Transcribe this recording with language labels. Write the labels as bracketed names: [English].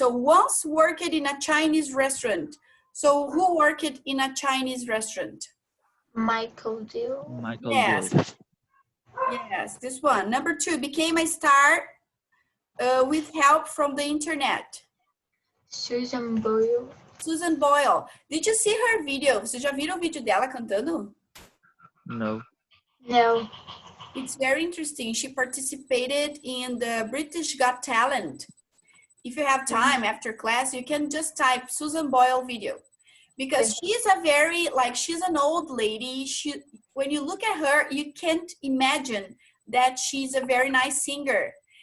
[English] So once worked in a Chinese restaurant. So who worked in a Chinese restaurant? Michael Dill. Michael Yes. Dill. Yes, this one. Number 2, became a star with help from the internet. Susan Boyle. Susan Boyle. Did you see her video? [Portuguese] Vocês já viram o vídeo dela cantando? [English] No. No. It's very interesting. She participated in the British Got Talent. If you have time after class, you can just type Susan Boyle video. Because she's a very, like, she's an old lady. When you look at her, you can't imagine that she's a very nice singer.